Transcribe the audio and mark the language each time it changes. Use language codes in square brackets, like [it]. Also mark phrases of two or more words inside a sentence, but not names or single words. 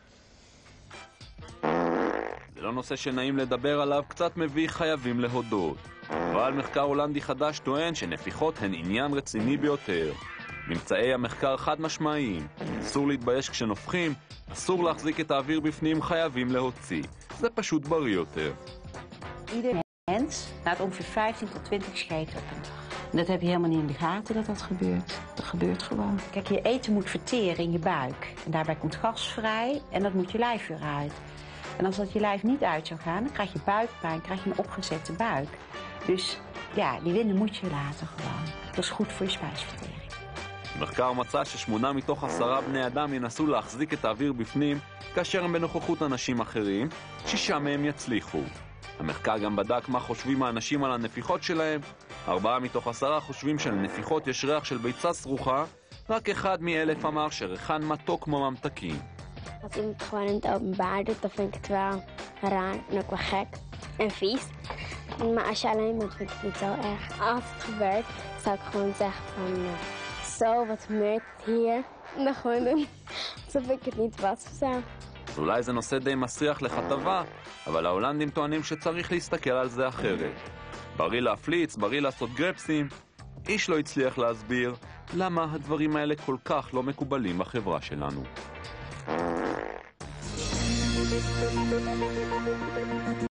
[he] זה לא נושא שנעים לדבר עליו, קצת מביא, חייבים להודות. אבל מחקר הולנדי חדש טוען שנפיחות הן עניין רציני ביותר. ממצאי המחקר חד משמעיים. אסור להתבייש כשנופחים, אסור להחזיק את האוויר בפנים, חייבים להוציא. זה פשוט בריא יותר. [nl] Ieder mens laat ongeveer 15 tot 20 scheten op een dag. En dat heb je helemaal niet in de gaten dat dat gebeurt. Dat gebeurt gewoon. Kijk, je eten moet verteren in je buik. En daarbij komt gas vrij en dat moet je lijf weer uit. En als dat je lijf niet uit zou gaan, dan krijg je buikpijn, krijg je een opgezette buik. Dus ja, die winden moet je laten gewoon. Dat is goed voor je spijsvertering. [he] המחקר מצא ש8 מתוך 10 בני אדם ינסו להחזיק את האוויר בפנים כאשר הם בנוכחות אנשים אחרים, 6 מהם יצליחו. המחקר גם בדק מה חושבים האנשים על הנפיחות שלהם. 4 מתוך 10 חושבים שלנפיחות יש ריח של ביצה סרוחה, רק 1 מ-1000 אמר שריחן מתוק כמו ממתקים. [nl] Als iemand het gewoon in het openbaar doet, dan vind ik het wel raar en ook wel gek en vies. Maar als je alleen bent, vind ik het niet zo erg. Als het gebeurt, zou ik gewoon zeggen van... zo, wat gebeurt hier? En dan gewoon doen, alsof ik het niet was of zo. [he] אולי זה נושא די מסריח לכתבה, אבל ההולנדים טוענים שצריך להסתכל על זה אחרת. בריא להפליץ, בריא לעשות גרפסים. איש לא הצליח להסביר למה הדברים האלה כל כך לא מקובלים בחברה שלנו.